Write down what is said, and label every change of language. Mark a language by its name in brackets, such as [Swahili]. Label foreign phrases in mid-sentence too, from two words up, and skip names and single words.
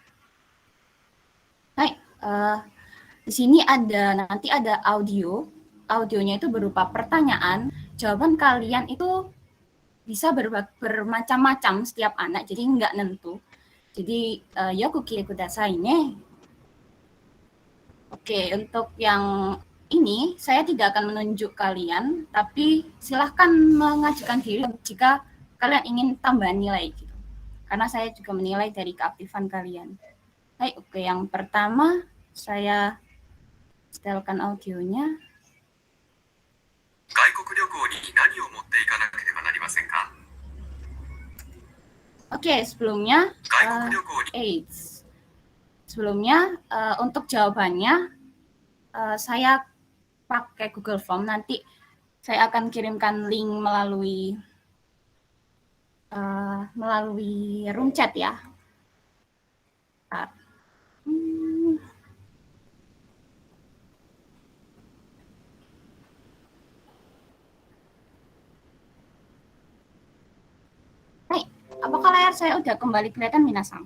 [Indonesian] Hai, di sini nanti ada audio. Audionya itu berupa pertanyaan. Jawaban kalian itu bisa bermacam-macam setiap anak, jadi nggak nentu. [Japanese] Jadi よくきりくださいね. [Indonesian] Oke, untuk yang ini saya tidak akan menunjuk kalian, tapi silahkan mengajukan diri jika kalian ingin tambahan nilai gitu. Karena saya juga menilai dari keaktifan kalian. Hai, oke, yang pertama saya setelkan audionya. [Japanese] 外国旅行に何を持っていかなければなりませんか？ [Indonesian] Oke, sebelumnya [Japanese] 外国旅行に [Indonesian] sebelumnya untuk jawabannya saya pakai Google Form. Nanti saya akan kirimkan link melalui room chat ya. Hai, apakah layar saya udah kembali kelihatan Minasang?